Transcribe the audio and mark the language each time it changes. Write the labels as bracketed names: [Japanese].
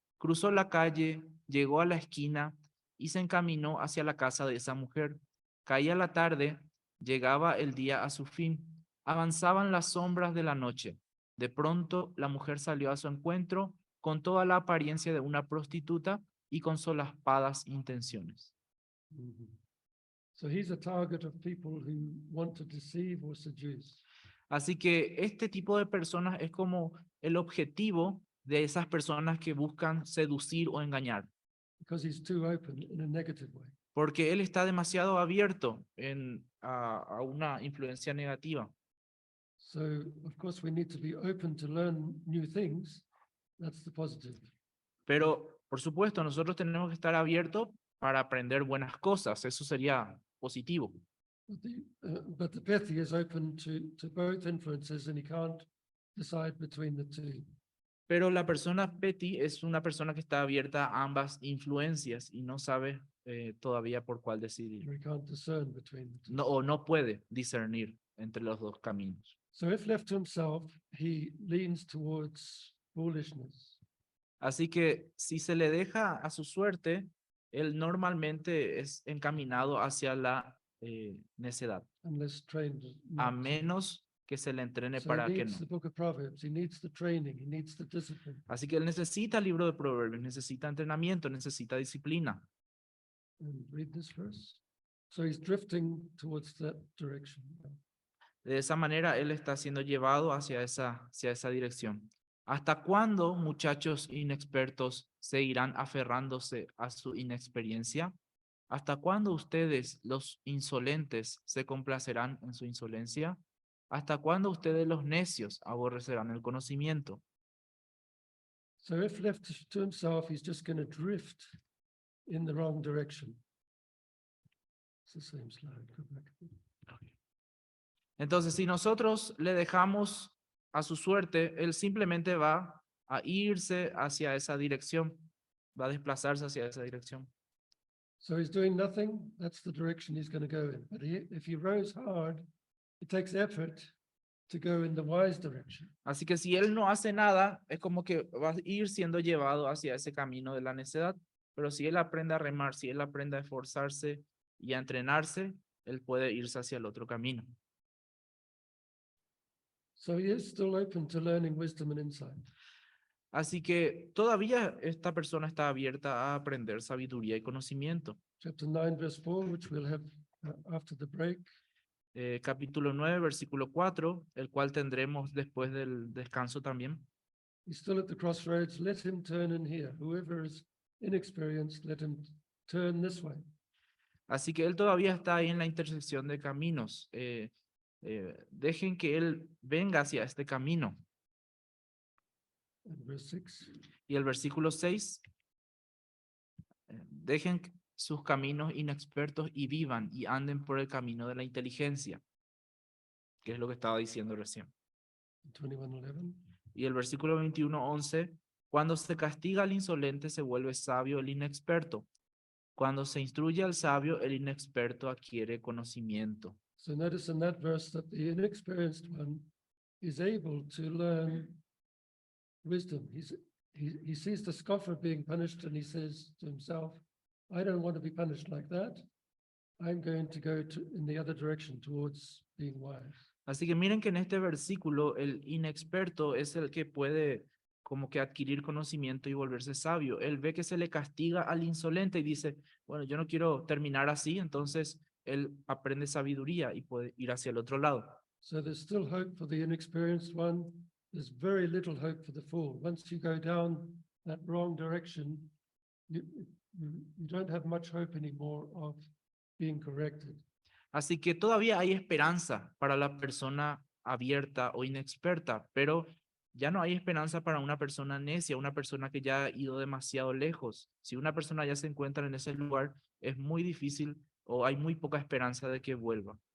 [Spanish] Cruzó la calle, llegó a la esquina y se encaminó hacia la casa de esa mujer. Caía la tarde, llegaba el día a su fin. Avanzaban las sombras de la noche. De pronto, la mujer salió a su encuentro con toda la apariencia de una prostituta y con solapadas intenciones. [English] So he's a target of people who want to deceive or seduce. [Spanish] Así que este tipo de personas es como el objetivo de esas personas que buscan seducir o engañar, [English] Because he's too open in a negative way. [Spanish] porque él está demasiado abierto a una influencia negativa. [English] So, of course, we need to be open to learn new things. That's the positive. [Spanish] Pero, por supuesto, nosotros tenemos que estar abiertos para aprender buenas cosas. Eso sería positivo. [English] But the Pethi is open to both influences and he can't decide between the two. [Spanish] Pero la persona Petty es una persona que está abierta a ambas influencias y no sabe todavía por cuál decidir. [English] Or he can't discern between the two. [Spanish] No, o no puede discernir entre los dos caminos. [English] So if left to himself, he leans towards foolishness. [Spanish] Así que si se le deja a su suerte, él normalmente es encaminado hacia la necedad, [English] Unless trained. [Spanish] a [English] not to. [Spanish] menos que se le entrene [English] So [Spanish] para [English] he [Spanish] que [English] needs the book of Proverbs, he needs the training, he needs the discipline. [Spanish] Así que él necesita el libro de Proverbios, necesita entrenamiento, necesita disciplina. [English] And read this verse. So he's drifting towards that direction. [Spanish] De esa manera, él está siendo llevado hacia esa dirección. ¿Hasta cuándo, muchachos inexpertos, seguirán aferrándose a su inexperiencia? ¿Hasta cuándo ustedes, los insolentes, se complacerán en su insolencia? ¿Hasta cuándo ustedes, los necios, aborrecerán el conocimiento? [English] So if left to himself, he's just going to drift in the wrong direction. It's the same slide. Go back. [Spanish] Entonces, si nosotros le dejamos a su suerte, él simplemente va a irse hacia esa dirección, va a desplazarse hacia esa dirección. [English] So he's doing nothing, that's the direction he's going to go in. But if he rows hard, it takes effort to go in the wise direction. [Spanish] Así que si él no hace nada, es como que va a ir siendo llevado hacia ese camino de la necedad. Pero si él aprende a remar, si él aprende a esforzarse y a entrenarse, él puede irse hacia el otro camino. [English] So he is still open to learning wisdom and insight. [Spanish] Así que todavía esta persona está abierta a aprender sabiduría y conocimiento. [English] Chapter 9, verse 4, which we'll have after the break. [Spanish] Capítulo 9, versículo 4, el cual tendremos después del descanso también. [English] He's still at the crossroads. Let him turn in here. Whoever is inexperienced, let him turn this way. [Spanish] Así que él todavía está ahí en la intersección de caminos. Dejen que él venga hacia este camino. [English] And verse 6. [Spanish] Y el versículo 6, dejen sus caminos inexpertos y vivan y anden por el camino de la inteligencia, que es lo que estaba diciendo recién. [English] 21:11. [Spanish] Y el versículo 21:11, cuando se castiga al insolente se vuelve sabio el inexperto. Cuando se instruye al sabio, el inexperto adquiere conocimiento. [English] So notice in that verse that the inexperienced one is able to learn wisdom. He sees the scoffer being punished and he says to himself, I don't want to be punished like that. I'm going to go in the other direction towards being wise. [Spanish] Así que miren que en este versículo el inexperto es el que puede como que adquirir conocimiento y volverse sabio. Él ve que se le castiga al insolente y dice, bueno, yo no quiero terminar así, entonces él aprende sabiduría y puede ir hacia el otro lado. [English] So there's still hope for the inexperienced one. There's very little hope for the fool. Once you go down that wrong direction, you don't have much hope anymore of being corrected. [Spanish] Así que todavía hay esperanza para la persona abierta o inexperta, pero ya no hay esperanza para una persona necia, una persona que ya ha ido demasiado lejos. Si una persona ya se encuentra en ese lugar, es muy difícil o hay muy poca esperanza de que vuelva.